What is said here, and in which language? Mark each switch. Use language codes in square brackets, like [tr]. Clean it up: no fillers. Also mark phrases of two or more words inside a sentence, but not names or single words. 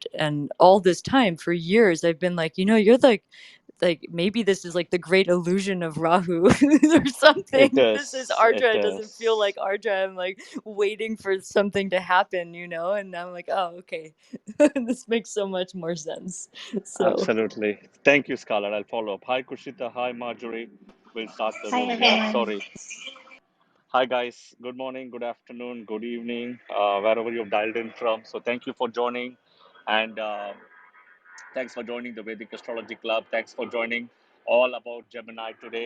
[en] And all this time, for years, I've been like, you're like maybe this is like the great illusion of Rahu or It something. This is is. It Ardra. It doesn't feel is. like Ardra. I'm like waiting for something to happen, and I'm like, oh, okay. This makes so much more sense. So Absolutely. Thank you, Scarlett. I'll follow up. Hi, Kushita. Hi, Marjorie. We'll start the Hi room. Yeah, everyone. sorry. Hi, guys. Good morning, good afternoon, good evening, wherever you've dialed in from. So, thank you for joining. And thanks for joining the Vedic Astrology Club. Thanks for joining all about Gemini today.